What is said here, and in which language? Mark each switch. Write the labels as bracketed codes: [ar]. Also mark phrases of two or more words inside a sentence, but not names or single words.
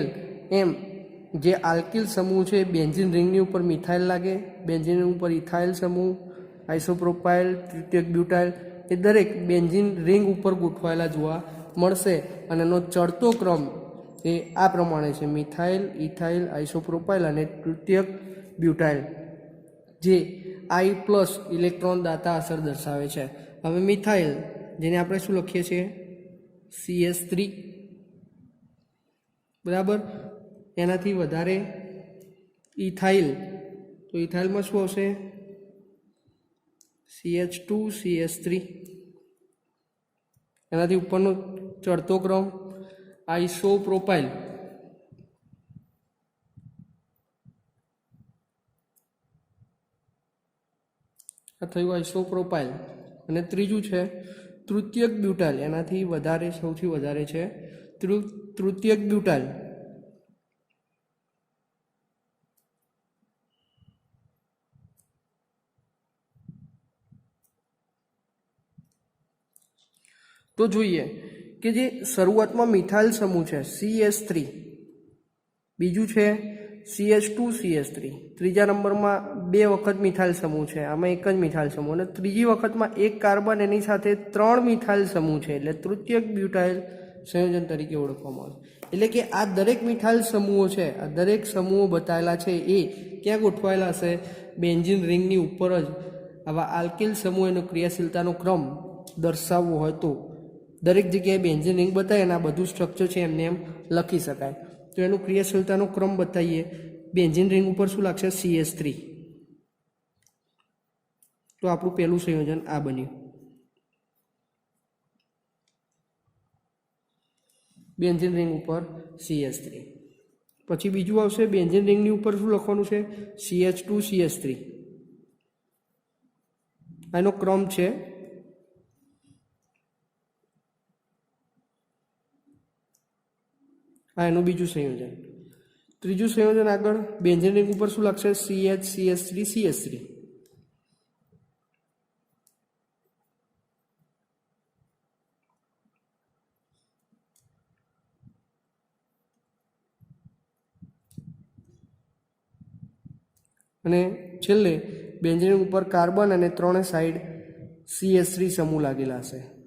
[gu] એમ જે આલ્કિલ સમૂહ છે બેન્ઝીન રિંગની ઉપર મિથાઇલ લાગે, બેન્ઝીન ઉપર ઇથાઇલ સમૂહ, આઇસોપ્રોપાઇલ, તૃતીયક બ્યૂટાઇલ એ દરેક બેન્ઝીન રિંગ ઉપર ગોઠવાયેલા જોવા મળશે અને એનો ચઢતો ક્રમ એ આ પ્રમાણે છે મિથાઇલ, ઇથાઇલ, આઇસોપ્રોપાઇલ અને તૃતીયક બ્યૂટાઇલ, જે I+ ઇલેક્ટ્રૉન દાતા અસર દર્શાવે છે। હવે મિથાઇલ જેને આપણે શું લખીએ છીએ? CH3 बराबर। એનાથી વધારે ઇથાઇલ, તો ઇથાઇલ માં શું આવશે? CH2 CH3। એનાથી ઉપરનો ચઢતો ક્રમ આઇસોપ્રોપાઇલ, આ થયું આઇસોપ્રોપાઇલ। અને ત્રીજું है તૃતીયક બ્યૂટાઇલ, એનાથી વધારે સૌથી વધારે છે તૃતીયક બ્યૂટાઇલ। તો જોઈએ કે જે શરૂઆત માં મિથાઇલ સમૂહ है CH3, બીજું है CH2 CH3, તીજા નંબર માં 2 વખત મિથાઇલ સમૂહ है, આમાં એક જ મિથાઇલ સમૂહ, અને ત્રીજી વખત માં 1 કાર્બન એની સાથે 3 મિથાઇલ સમૂહ है, એટલે તૃતીયક બ્યૂટાઇલ સંયોજન તરીકે ઓળખવામાં આવે છે। એટલે કે આ દરેક મિથાઇલ સમૂહો છે, આ દરેક સમૂહો બતાયેલા છે એ ક્યાં ગોઠવાયેલા હશે? બેન્ઝીન રિંગની ઉપર જ। આવા આલ્કિલ સમૂહ એનો ક્રિયાશીલતાનો ક્રમ દર્શાવવો હોય તો દરેક જગ્યાએ બેન્ઝીન રિંગ બતાએ અને આ બધું સ્ટ્રક્ચર છે એમને એમ લખી શકાય। તો એનુ ક્રિયાશીલતાનો ક્રમ બતાઈએ। બેન્ઝીન રિંગ ઉપર શું લાગશે? CH3। તો આપણું પહેલું સંયોજન આ બન્યું। બેન્ઝીન રિંગ ઉપર CH3। પછી બીજું આવશે બેન્ઝીન રિંગની ઉપર શું લખવાનું છે? CH2 CH3। આનો ક્રમ છે આ એનું બીજું સંયોજન। ત્રીજું સંયોજન આગળ બેન્ઝીન રિંગ ઉપર શું લાગશે? CH CH3 CH3। અને છેલ્લે બેન્ઝીન ઉપર કાર્બન અને ત્રણે સાઈડ CH3 સમૂહ લાગેલા હશે।